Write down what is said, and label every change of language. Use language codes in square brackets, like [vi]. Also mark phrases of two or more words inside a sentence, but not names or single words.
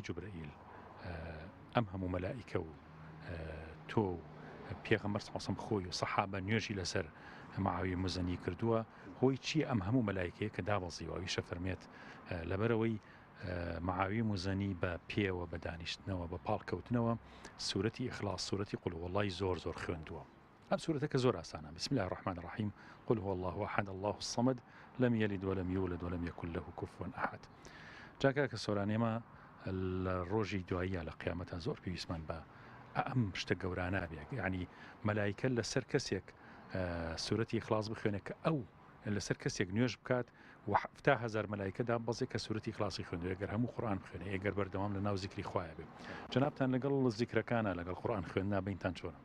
[ckb] جوبرەئیل ئەم هەموو مەلائیکە و تۆ پێغەمبەر [ar] صلی الله عليه وسلم [ckb] خۆی و سەحابە نوێژی لەسەر معاویە مزەنی کردووە هۆی چی ئەم هەموو مەلایکەیە کە دابەزیوە ئەویشە فەرمێت لەبەرەوەی معاوی مزەنی بە پێوە بە دانیشتنەوە بە پاڵکەوتنەوە سورەتی ئیخلاص سورەتی [ar] قل هو الله [ckb] زۆر زۆر خوێندووە ئەم سورەتەکە زۆر ئاسانە [ar] بسم الله الرحمن الرحیم قل هو الله احد الله الصمد لم يلد ولم يولد ولم يكن له كفوا احد [ckb] جاکە کە سۆرانێمە لە ڕۆژی دواییە لە قیامەتە زۆر پێویستمان بە ئەم شتە گەورانە بێ یعنی مەلایکە لەسەر کەسێک سورەتی ئیخلاص بخوێنێت کە ئەو لەسەر کەسێک نوێژ بکات و 7,000 مەلایکەدا بەزێک کە سورەتی ئیخلاصی خوێندووە ئەگەر هەموو قورئان بخوێنێ ئەگەر بەردەوام لە ناو زیکری خوایە بێ جەنابتان لەگەڵ زیکرەکانە لەگەڵ قورئان خوێندنا بینتان چۆنە